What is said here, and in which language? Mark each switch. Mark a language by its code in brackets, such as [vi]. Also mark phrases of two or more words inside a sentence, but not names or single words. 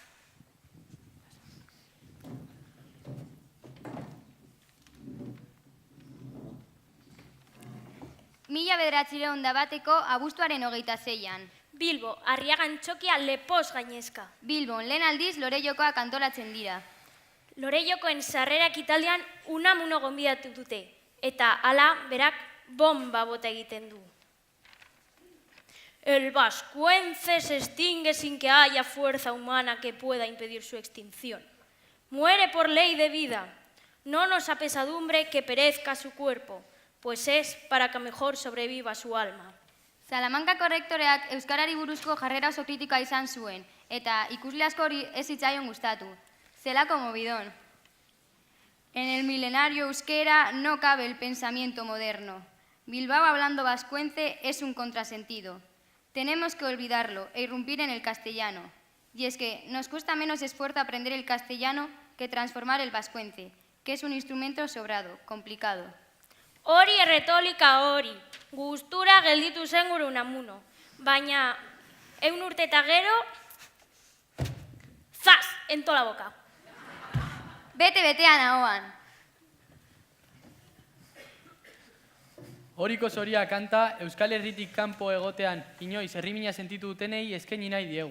[eu] Mila bederatzireun da bateko abuztuaren 26an. Bilbo, Arriagan txokia lepoz gainezka. Bilbon, lehen aldiz Lorejokoak antolatzen dira. Lorejokoen sarrerak italdean unamuno gonbidatu dute, eta hala berak bomba bota egiten du. [es] El vascuence se extingue sin que haya fuerza humana que pueda impedir su extinción. Muere por ley de vida. No nos apesadumbre que perezca su cuerpo, pues es para que mejor sobreviva su alma. [eu] Salamankako rektoreak euskarari buruzko jarrera oso kritikoa izan zuen, eta ikusle askori ez zitzaion gustatu. Zelako movidón. [es] En el milenario euskera no cabe el pensamiento moderno. Bilbao hablando vascuence es un contrasentido. Tenemos que olvidarlo e irrumpir en el castellano. Y es que nos cuesta menos esfuerzo aprender el castellano que transformar el vascuence, que es un instrumento sobrado, complicado. [eu] Hori erretolika hori, gustura gelditu zen gure unamuno. Baina, 100 urte eta gero, [es] en toda la boca. [eu] Bete-betean ahoan. Horiko zoria kanta Euskal Herritik kanpo egotean inoiz herrimina sentitu dutenei eskaini nahi diegu.